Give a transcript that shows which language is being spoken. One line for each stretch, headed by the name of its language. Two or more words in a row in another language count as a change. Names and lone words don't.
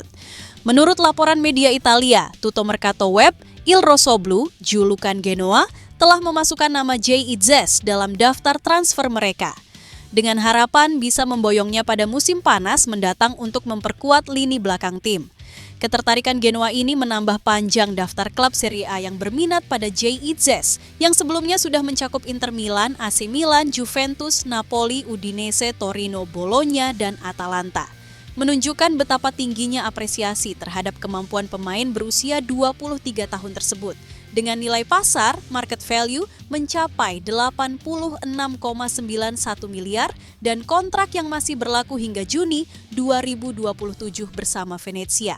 Indonesian: Menurut laporan media Italia, Tutto Mercato Web, Il Rossoblu, julukan Genoa, telah memasukkan nama Jay Itzes dalam daftar transfer mereka. Dengan harapan bisa memboyongnya pada musim panas mendatang untuk memperkuat lini belakang tim. Ketertarikan Genoa ini menambah panjang daftar klub Serie A yang berminat pada Jay Itzes, yang sebelumnya sudah mencakup Inter Milan, AC Milan, Juventus, Napoli, Udinese, Torino, Bologna, dan Atalanta. Menunjukkan betapa tingginya apresiasi terhadap kemampuan pemain berusia 23 tahun tersebut. Dengan nilai pasar,
English: market value
Indonesian: mencapai 86,91 miliar dan kontrak yang masih berlaku hingga Juni 2027 bersama Venezia.